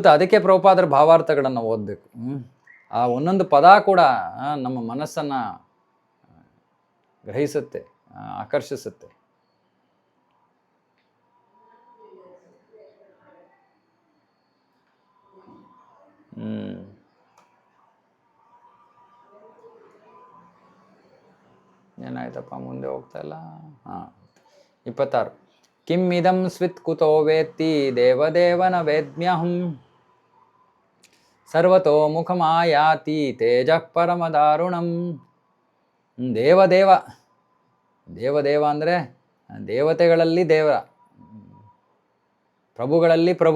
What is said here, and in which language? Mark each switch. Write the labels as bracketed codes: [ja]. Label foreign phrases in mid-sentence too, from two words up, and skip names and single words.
[kn] ಅದಕ್ಕೆ ಪ್ರಭುಪಾದರ ಭಾವಾರ್ಥಗಳನ್ನು ಓದಬೇಕು. ಆ ಒಂದೊಂದು ಪದ ಕೂಡ ನಮ್ಮ ಮನಸ್ಸನ್ನು ಗ್ರಹಿಸುತ್ತೆ, ಆಕರ್ಷಿಸುತ್ತೆ. ಏನಾಯ್ತಪ್ಪ, ಮುಂದೆ ಹೋಗ್ತಾ ಇಲ್ಲ. 26. [sa] ಕಿಂ ಇದಂ ಸ್ವಿತ್ ಕುತೋ ವೇತ್ತಿ ದೇವದೇವನ ವೇದ್ಮ್ಯಹಂ ಸರ್ವತೋ ಮುಖಮಾಯಾತಿ ತೇಜಃ ಪರಮದಾರುಣಂ. [kn] ದೇವದೇವ, ದೇವದೇವ ಅಂದರೆ ದೇವತೆಗಳಲ್ಲಿ ದೇವ, ಪ್ರಭುಗಳಲ್ಲಿ ಪ್ರಭು.